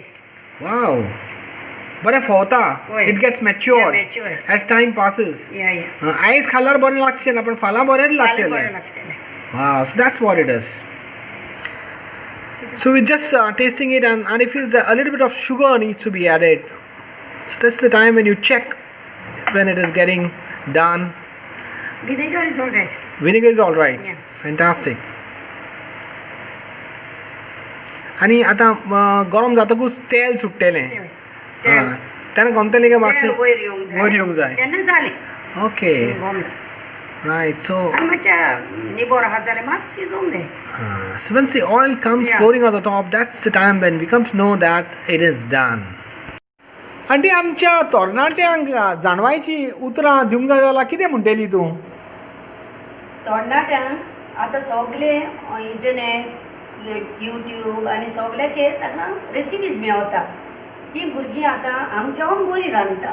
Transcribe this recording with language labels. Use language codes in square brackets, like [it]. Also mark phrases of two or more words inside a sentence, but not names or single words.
[kok] Wow. बरें फोवता. होय. [en] It gets matured Yeah, mature. as time passes. या या [kok] आयज खाल्यार बरें लागचें ना, पण फाल्यां बरें फाल्यां लागतलें. बरें लागतलें. [en] Wow, so that's what it is. So we're just tasting it, and it feels that a little bit of sugar needs to be added. So this is the time when you check when it is getting done. Vinegar is all right. Vinegar is all right. Yeah. Fantastic. [kok] आणि आता गरम जातकूच तेल सुट्टेलें. तेल तेन्ना गमतलें काय मातशें वयर येवंक जाय. वयर येवंक जाय. तेन्ना जालें. ओके गमला. [en] Right. So [kok] आनी मातशें निबोर आहा जाल्यार मातशें शिजोवंक जाय. [en] so once the oil comes Yeah. flowing on the top, that's the time when we come to know that it is done. [kok] आंटी आमच्या तरणाट्यांक जाणवायची उतरां दिवंक जाय जाल्यार कितें म्हणटली तूं? तरणाट्यांक आतां सगळे [en] internet YouTube [kok] आनी सगळ्याचेर ताका रेसिपीज मेळटा. ती भुरगीं आतां आमच्याहून बरी रांदता.